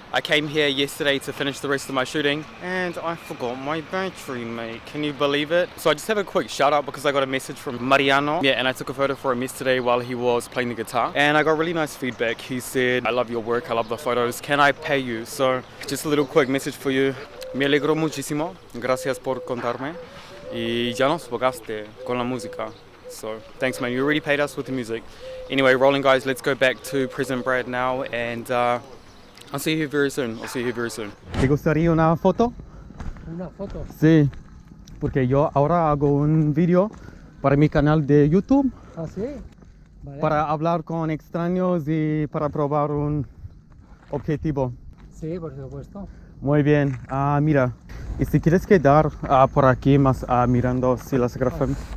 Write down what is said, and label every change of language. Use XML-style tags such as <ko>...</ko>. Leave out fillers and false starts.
<en>I came here yesterday to finish the rest of my shooting and I forgot my battery, mate. Can you believe it? So I just have a quick shout out because I got a message from Mariano. Yeah, and I took a photo for him yesterday while he was playing the guitar. And I got really nice feedback. He said, I love your work, I love the photos. Can I pay you? So just a little quick message for you.</en> <es>Me alegro muchísimo. Gracias por contarme. Y ya nos pagaste con la música.</es> <en>So thanks, man. You already paid us with the music. Anyway, rolling, guys. Let's go back to President Brad now, and I'll see you here very soon.</en> <es>¿Te gustaría una foto? ¿Una foto? Sí, porque yo ahora hago un video para mi canal de YouTube. ¿Ah, sí? Vale. Para hablar con extraños y para probar un objetivo. Sí, por supuesto. Muy bien. Mira, y si quieres quedar por aquí más mirando si las gráficas.</es>